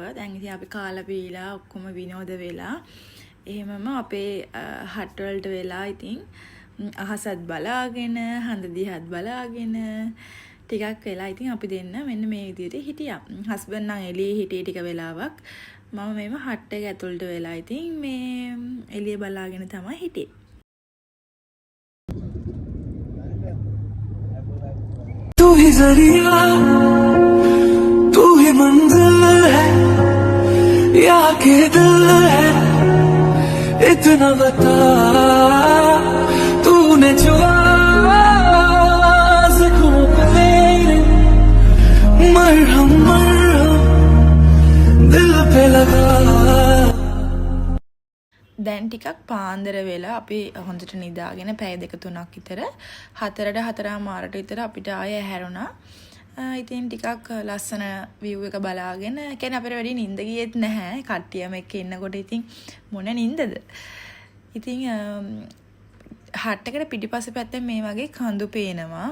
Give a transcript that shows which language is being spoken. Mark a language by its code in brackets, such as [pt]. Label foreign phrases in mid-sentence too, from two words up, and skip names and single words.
[si] දැන් ඉතින් අපි කාලා පීලා ඔක්කොම විනෝද වෙලා එහෙමම අපේ හට් වලට වෙලා ඉතින් අහසත් බලාගෙන හඳ දිහත් බලාගෙන ටිකක් වෙලා ඉතින් අපි දෙන්න මෙන්න මේ විදිහට හිටියා. හස්බන්ඩ් නම් එළියේ හිටියේ ටික වෙලාවක්. මම මේව හට් එක ඇතුළට වෙලා ඉතින් මේ එළිය බලාගෙන තමයි හිටියේ. [hi] तू ही जरिया तू ही मंजिल है या के दिल है इतना बता तूने जो ज़ख्मों पे मेरे मरहम दिल पे लगा. [si] දැන් ටිකක් පාන්දර වෙලා අපි හොඳට නිදාගෙන පැය 2-3ක් විතර 4:00-4:00 විතර අපිට ආයෙ හැරුණා. ඉතින් ටිකක් ලස්සන view එක බලාගෙන කියන්නේ අපිට වැඩි නිින්ද ගියෙත් නැහැ. කට්ටියම එක්ක ඉන්නකොට ඉතින් මොන නිින්දද. ඉතින් හට් එකට පිටිපස්සේ පැත්තෙන් මේ වගේ කඳු පේනවා.